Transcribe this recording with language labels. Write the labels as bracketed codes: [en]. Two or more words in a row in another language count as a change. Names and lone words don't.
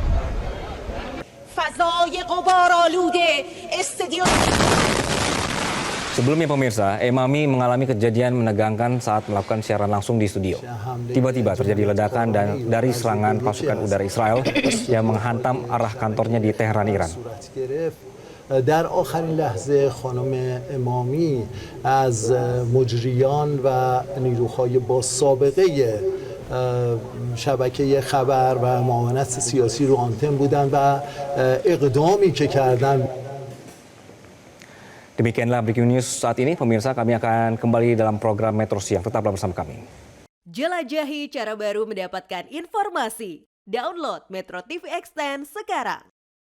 [id] Sebelumnya pemirsa, Emami mengalami kejadian menegangkan saat melakukan siaran langsung di studio. Tiba-tiba terjadi ledakan dan dari serangan pasukan udara Israel yang menghantam arah kantornya di Teheran, Iran. [fa] در آخرین لحظه خانم امامی از مجریان و نیروهای با سابقه شبکه خبر و معاونت سیاسی رو آنتن بودن و اقدامی که کردن. [id] Demikianlah [en] breaking news [id] saat ini. Pemirsa, kami akan kembali dalam program Metro Siang. Tetaplah bersama kami. Jelajahi cara baru mendapatkan informasi. Download Metro TV Extend sekarang.